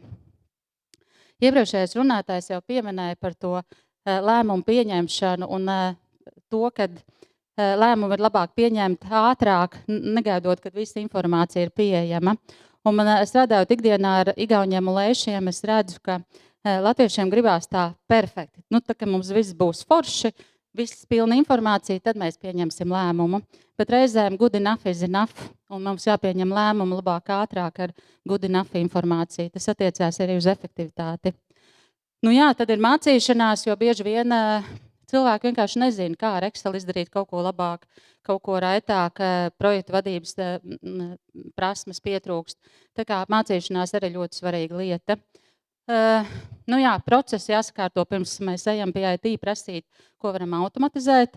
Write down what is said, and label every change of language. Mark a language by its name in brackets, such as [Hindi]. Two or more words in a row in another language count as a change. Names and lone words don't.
[Latvian] Iepriekšējais runātājs jau pieminēja par to lēmumu pieņemšanu un to, ka lēmumu ir labāk pieņemt ātrāk, negaidot, kad visa informācija ir pieejama. Un man strādājot ikdienā ar igauņiem un lēšiem, es redzu, ka latviešiem gribās tā perfekti. Tā, ka mums viss būs forši, viss pilna informācija, tad mēs pieņemsim lēmumu. [English] Bet reizēm good enough is enough, [Latvian] un mums jāpieņem lēmumu labāk ātrāk ar [English] good enough [Latvian] informāciju. Tas attiecās arī uz efektivitāti. Tad ir mācīšanās, jo bieži vien cilvēki vienkārši nezina, kā ar Excel izdarīt kaut ko labāk, kaut ko raitāk, projektu vadības prasmes pietrūkst. Tā kā mācīšanās arī ļoti svarīga lieta. Procesi jāsakārto pirms mēs ejam pie IT prasīt, ko varam automatizēt.